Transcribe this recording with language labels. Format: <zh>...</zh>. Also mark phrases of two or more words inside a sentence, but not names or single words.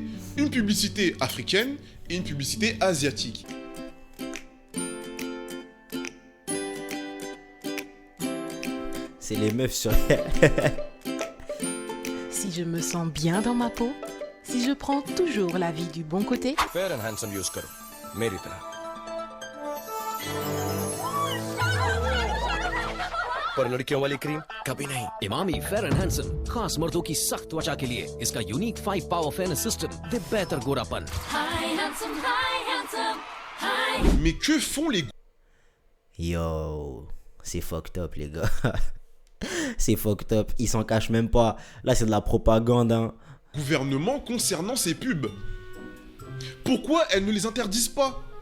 <fr>Une publicité africaine et une publicité asiatique. C'est les meufs sur... Si je me sens bien dans ma peau, si je prends toujours la vie du bon côté,</fr> <hi>Fair and Handsome use करो, मेरी तरह. पर लड़कियों वाली क्रीम कभी नहीं. इमामी फेयर एंड हैंडसम खास मर्दों की सख्त त्वचा के लिए. इसका</hi> <en>unique 5 power fairness system</en> <hi>दे बेहतर गोरापन.</hi> <fr>Mais que font les... Yo, c'est</fr> <en>fucked up</en> <fr>les gars. C'est</fr> <en>fucked up,</en> <fr>ils s'en cachent même pas. Là c'est de la propagande, hein. gouvernements concernant ces pubs? Pourquoi elles ne les interdisent pas?</fr>